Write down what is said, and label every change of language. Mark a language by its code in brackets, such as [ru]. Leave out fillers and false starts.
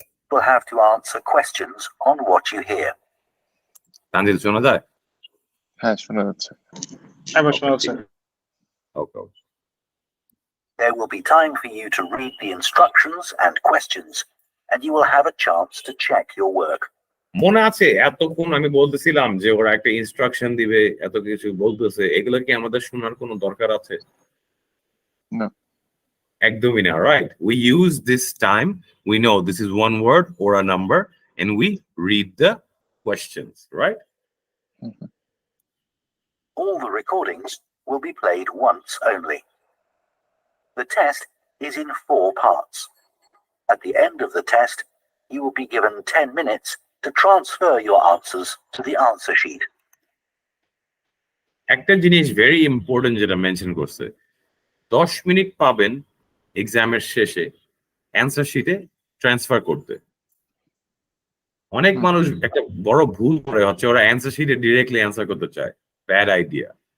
[en] Will have to answer questions on what you hear. [bn] Tanzil শোনা যায়? হ্যাঁ শোনা যাচ্ছে। এবার শোনা যাচ্ছে। [en] Okay. There will be time for you to read the instructions and questions, and you will have a chance to check your work. [bn] মনে আছে এতক্ষণ আমি বলতেছিলাম যে ওরা একটা ইনস্ট্রাকশন দিবে, এত কিছু বলতেছে, এগুলো কি আমাদের শোনার কোনো দরকার আছে? না, একদমই না, right? [en] We use this time, we know this is one word or a number, and we read the questions, right? All the recordings will be played once only. The test is in 4 parts. At the end of the test, you will be given 10 minutes to transfer your answers to the answer sheet. [bn] একটা জিনিস very important যেটা mention করছে, 10 minute পাবেন এক্সামের শেষে answer শিটে transfer করতে। অনেক মানুষ একটা বড় ভুল করে হচ্ছে ওরা অ্যান্সার শিটে ডিরেক্টলি অ্যান্সার করতে চায়। Bad idea.